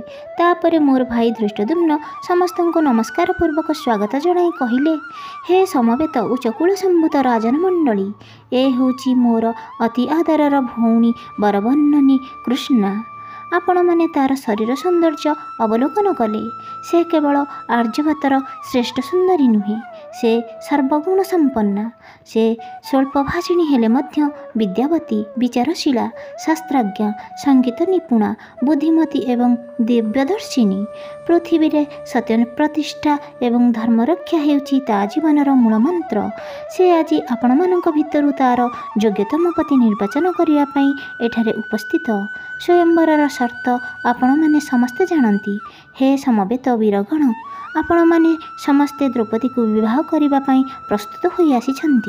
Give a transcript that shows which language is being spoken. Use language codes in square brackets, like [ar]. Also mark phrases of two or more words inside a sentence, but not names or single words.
[or] ତାପରେ ମୋର ଭାଇ ଧୃଷ୍ଟଦ୍ୟୁମ୍ନ ସମସ୍ତଙ୍କୁ ନମସ୍କାର ପୂର୍ବକ ସ୍ୱାଗତ ଜଣାଇ କହିଲେ, ହେ ସମବେତ ଉଚ୍ଚକୁଳ ସମ୍ଭୂତ ରାଜନ ମଣ୍ଡଳୀ, ଏ ହେଉଛି ମୋର ଅତି ଆଦରର ଭଉଣୀ ବରବର୍ଣ୍ଣିନୀ କୃଷ୍ଣା। ଆପଣ ମାନେ ତାର ଶରୀର ସୌନ୍ଦର୍ଯ୍ୟ ଅବଲୋକନ କଲେ। ସେ କେବଳ ଆର୍ଯ୍ୟାବର୍ତ୍ତର ଶ୍ରେଷ୍ଠ ସୁନ୍ଦରୀ ନୁହେଁ, ସେ ସର୍ବଗୁଣ ସମ୍ପନ୍ନା। ସେ ସ୍ୱଳ୍ପଭାଷିଣୀ ହେଲେ ମଧ୍ୟ ବିଦ୍ୟାବତୀ, ବିଚାରଶୀଳା, ଶାସ୍ତ୍ରଜ୍ଞ, ସଙ୍ଗୀତ ନିପୁଣା, ବୁଦ୍ଧିମତୀ ଏବଂ ଦିବ୍ୟଦର୍ଶିନୀ। ପୃଥିବୀ ରେ ସତ୍ୟ ପ୍ରତିଷ୍ଠା ଏବଂ ଧର୍ମରକ୍ଷା ହେଉଛି ତା ଜୀବନର ମୂଳ ମନ୍ତ୍ର। ସେ ଆଜି ଆପଣ ମାନଙ୍କ ଭିତରୁ ତାର ଯୋଗ୍ୟତମ ପତି ନିର୍ବାଚନ କରିବା ପାଇଁ ଏଠାରେ ଉପସ୍ଥିତ। ସ୍ୱୟମ୍ବରର ସର୍ତ୍ତ ଆପଣ ମାନେ ସମସ୍ତେ ଜାଣନ୍ତି। ହେ ସମବେତ ବୀରଗଣ, ଆପଣ ମାନେ ସମସ୍ତେ ଦ୍ରୌପଦୀ କୁ ବିବାହ କରିବା ପାଇଁ ପ୍ରସ୍ତୁତ ହୋଇ ଆସିଛନ୍ତି।